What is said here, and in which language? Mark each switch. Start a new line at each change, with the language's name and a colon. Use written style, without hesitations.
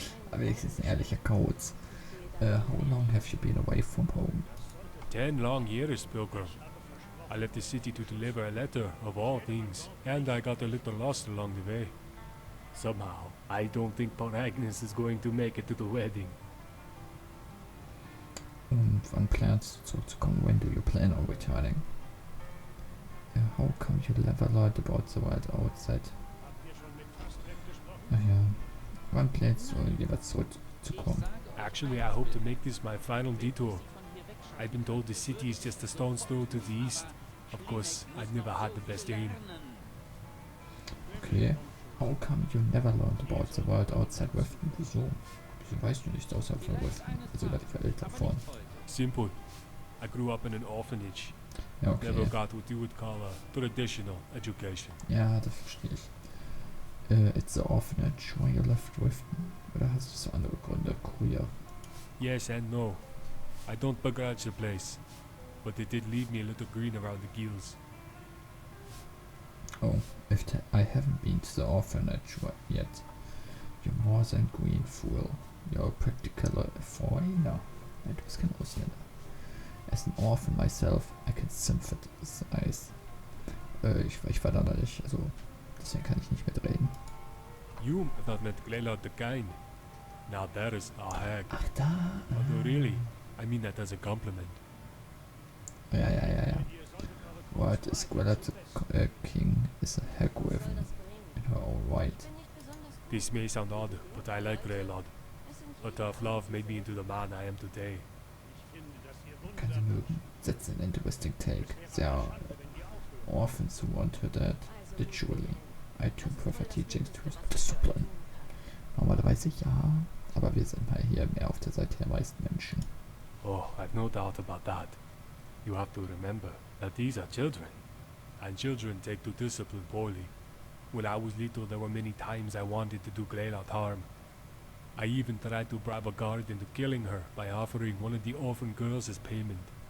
German: Aber wenigstens ein ehrlicher Kauz.
English: How long have you been away from home? 10 long years, Pilgrim. I left the city to deliver a letter, of all things, and I got a little lost along the way. Somehow, I don't think Paul Agnes is going to make it to the wedding.
German: Und wann planst du zurückzukommen?
English: When do you plan on returning? How come you never learned about the world outside?
German: Naja, wann planst du jeweils zurückzukommen?
English: Actually, I hope to make this my final detour. I've been told the city is just a stone's throw to the east. Of course, I've never had the best aim. Okay. How come you never learned about the world outside Riften?
German: Wieso? Wieso weißt du nicht außerhalb von Riften? Also über die Welt davon.
English: Simple. I grew up in an orphanage.
German: Ja, okay.
English: Never got what you would call a traditional education.
German: Ja, das verstehe ich.
English: It's the orphanage why you left Riften.
German: Oder hast du so andere Gründe?
English: Queer. Yes and no. I don't begrudge the place, but it did leave me a little green around the gills. Oh, I haven't been to the orphanage yet. You're more than green, fool. You're a practical foreigner.
German: Nein, du bist kein Ausländer.
English: As an orphan myself, I can sympathize.
German: Ich war da nicht, also deswegen kann ich nicht mitreden.
English: You thought met Glela the kind. Now that is a hag.
German: Ach da.
English: Although really, I mean that as a compliment.
German: Ja.
English: What is Gwella the king is a hag woven in her own right. This may sound odd, but I like Greylod. A tough love made me into the man I am today.
German: Kannst du mögen.
English: That's an interesting take. There are orphans who want her dead. Literally. I too prefer teaching to discipline.
German: Normalerweise ja, aber wir sind mal hier mehr auf der Seite der meisten Menschen.
English: Oh, I've no doubt about that. You have to remember that these are children, and children take to discipline poorly. When I was little, there were many times I wanted to do Greylout harm. I even tried to bribe a guard into killing her by offering one of the orphan girls as payment.